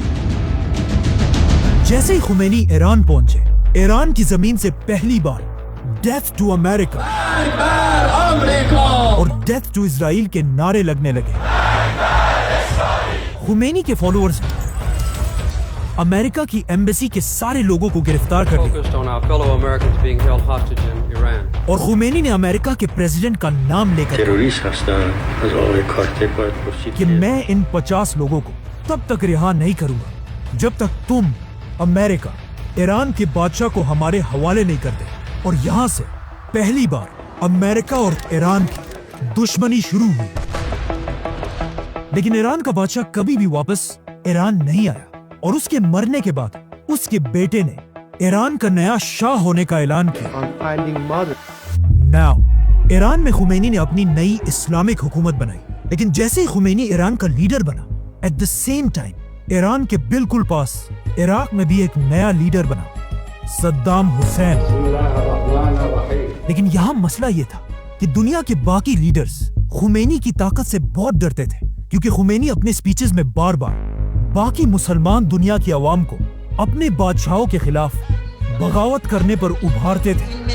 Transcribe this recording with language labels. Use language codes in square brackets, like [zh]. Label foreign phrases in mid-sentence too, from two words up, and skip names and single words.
[hi] जैसे ही खुमैनी ईरान पहुंचे, ईरान की जमीन से पहली बार [en] Death to America [hi] और [en] Death to Israel [hi] के नारे लगने लगे। खुमैनी के फॉलोअर्स ने अमेरिका की एम्बेसी के सारे लोगों को गिरफ्तार कर लिया [en] focused on our fellow Americans being held hostage in Iran. [hi] और खुमैनी ने अमेरिका के प्रेसिडेंट का नाम लेकर [fa] تروریست هستند از آقای کارتر باید پرسید [hi] कि मैं इन 50 लोगों को तब तक रिहा नहीं करूंगा जब तक तुम अमेरिका ईरान के बादशाह को हमारे हवाले नहीं कर दे। और यहाँ से पहली बार अमेरिका और ईरान की दुश्मनी शुरू हुई। लेकिन ईरान का बादशाह कभी भी वापस ईरान नहीं आया और उसके मरने के बाद उसके बेटे ने ईरान का नया शाह होने का ऐलान किया। [en] On finding mother. [hi] नाउ ईरान में खुमैनी ने अपनी नई इस्लामिक हुकूमत बनाई, लेकिन जैसे ही खुमैनी ईरान का लीडर बना, [en] at the same time [hi] ईरान के बिल्कुल पास इराक में भी एक नया लीडर बना, सद्दाम हुसैन। लेकिन यहाँ मसला ये था कि दुनिया के बाकी लीडर्स खुमैनी की ताकत से बहुत डरते थे, क्योंकि खुमैनी अपने स्पीचेस में बार बार बाकी मुसलमान दुनिया की आवाम को अपने बादशाहों के खिलाफ बगावत करने पर उभारते थे।